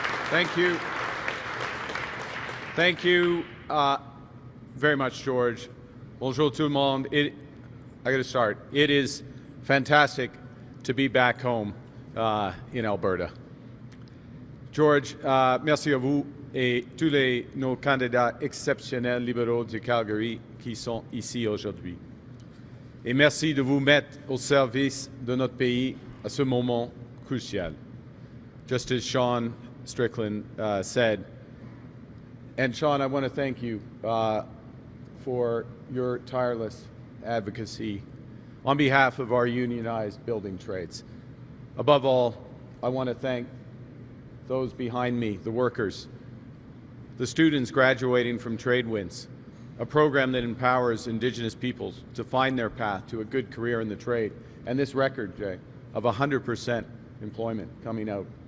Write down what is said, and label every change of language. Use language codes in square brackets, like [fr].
[en] Thank you. Thank you very much, George. [fr] Bonjour tout le monde. [en] I got to start. It is fantastic to be back home in Alberta. [fr] George, merci à vous et tous nos candidats exceptionnels libéraux de Calgary qui sont ici aujourd'hui. Et merci de vous mettre au service de notre pays à ce moment crucial. [en] Just as Sean Strickland said. And Sean, I want to thank you for your tireless advocacy on behalf of our unionized building trades. Above all, I want to thank those behind me, the workers, the students graduating from TradeWinds, a program that empowers Indigenous peoples to find their path to a good career in the trade, and this record, Jay, of 100% employment coming out.